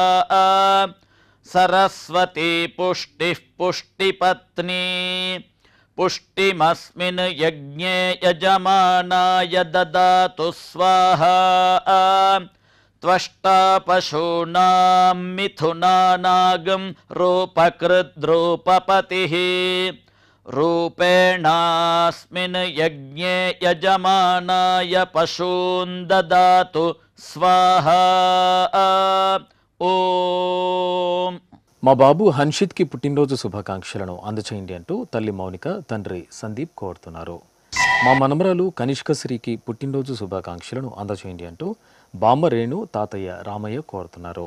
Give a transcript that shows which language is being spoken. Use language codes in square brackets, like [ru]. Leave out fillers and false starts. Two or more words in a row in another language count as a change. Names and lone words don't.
[sa] సరస్వతీ పుష్టిః పుష్టిపత్నీ పుష్టిమస్మిన్ యజ్ఞే యజమానాయ దదాతు స్వాహా త్వష్టా పశూనాం మిథునానాగం రూపకృద్రూపపతిః रूपेणास्मिन् यज्ञे यजमानाय पशून् ददातु स्वाहा ఓం. [te] మా బాబు హన్షిత్కి పుట్టినరోజు శుభాకాంక్షలను అందచేయండి అంటూ తల్లి మౌనిక, తండ్రి సందీప్ కోరుతున్నారు. మా మనమరాలు కనిష్కశ్రీకి పుట్టినరోజు శుభాకాంక్షలను అందచేయండి అంటూ బామ్మ రేణు, తాతయ్య రామయ్య కోరుతున్నారు.